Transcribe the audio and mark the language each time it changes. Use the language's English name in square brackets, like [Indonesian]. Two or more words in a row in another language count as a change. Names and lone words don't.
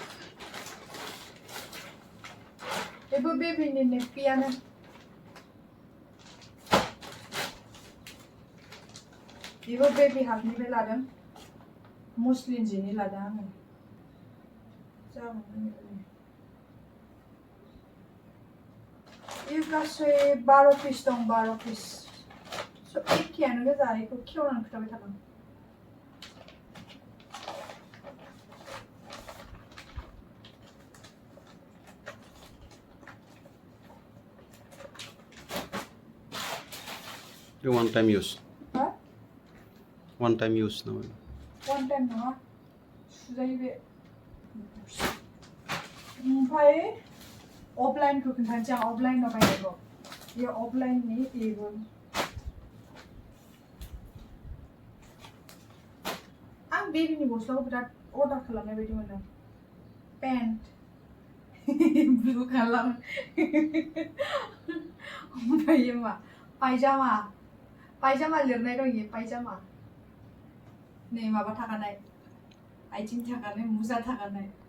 [Bodo] बेबो बेबिनि नेपियानो बेबो बेबी हागनिफ्राय लादों मुस्लिम जिनि लादों आङो जागोन इयो गासै 12 पिस दं 12 पिस एखेयानो गोजा इखौ खेवनानै खोथाबाय थादों [English] You one time use. Huh? One time use no. One time [Bodo] नङा सुजायो बे ओमफ्राय अफलाइनखौ खोन्थानोसै आं अफलाइनाव बायनायखौ बेयो अफलाइननि बेबो आं बेबिनि गस्लाखौ बिराद अर्डार खालामनाय बायदि मोनो [English] paint blue colour [Bodo] ओमफ्राय मा पायजामा लिरनाय दं इयो पायजामा नै माबा थाखानाय आथिं थाखानाय मुजा थाखानाय